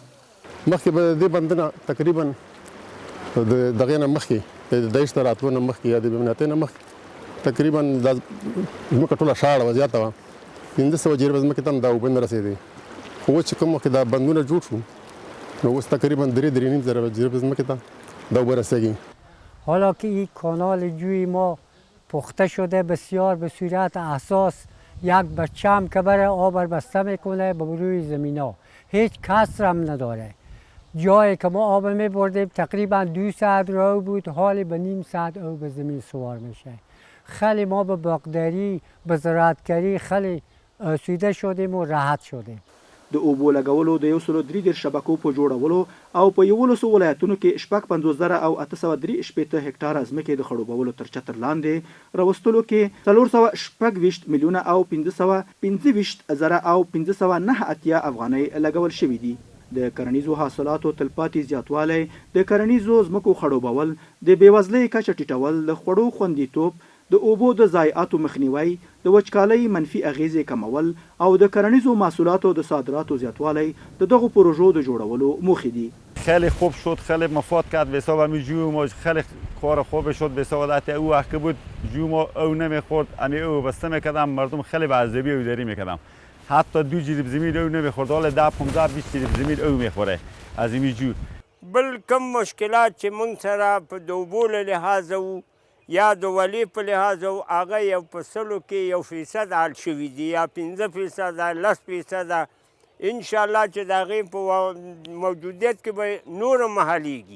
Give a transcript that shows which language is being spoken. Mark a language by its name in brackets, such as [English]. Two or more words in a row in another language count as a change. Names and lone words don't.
[Pashto] مخکې به د دې بندونه تقریبا د دغې نه مخکې د 22 راتلو نه مخکې یا د بېمنیتۍ نه مخکې تقریبا دا ځمکه ټوله شاړه وه، زیاته وه. 1500 جریبه ځمکې ته هم دا اوبه نه رسېدې. خو اوس چې کوم وخت دا بندونه جوړ شو نو اوس تقریبا 3.5 جریبه ځمکې ته دا اوبه رسېږي. [Persian] حالا که این کانال جوی ما پخته شده بسیار به صورت اساس یک بچم که بره آب بسته میکنه به روی زمین ها، هیچ کسر هم نداره. جایی که ما آب می بردیم تقریبا 200 رو بود، حالی به نیم ساعت او به زمین سوار میشه. خیلی ما به باغداری به زراعتگری خیلی آسوده شدیم و راحت شدیم. [Pashto] د اوبو لګولو د 133 شبکو په جوړولو او په 11 ولایتونو کې 55,863 هکټاره ځمکې د خړوبولو تر چتر لاندې راوستلو کې 426 میلیونه او 525 او 509 افغانۍ لګول شوي دي. د کرنیزو حاصلاتو تلپاتې زیاتوالی، د کرنیزو ځمکو خړوبول، د بېوزلۍ کچه ټیټول، د خوړو خوندیتوب، د اوبو د ضایعاتو مخنیوی، د وچکالۍ منفي اغیزې کمول او د کرنیزو محصولاتو د صادراتو زیاتوالی د دغو پروژو د جوړولو موخې دي. [Persian] خیلی خوب شد، خیلی مفاد کرد به حساب همین جو ما، خیلی کار خوب شد به حساب او وقت که بود جو ما او نمیخورد، امی او بسته میکردم، مردم خیلی به عذابی او داری میکردم. حتی 2 جریب زمین او نمیخورد، حالا 10-15-20 جریب زمین او میخوره از این جو. [Pashto] بل کم مشکلات چې مونږ سره په د اوبو له لحاظه و یا د ولی په لحاظه و هغه یو په سلو کې 1% حل شوي دي یا 15%، 10%. انشاءالله چې د هغې په موجودیت کې به نور هم حلیږي.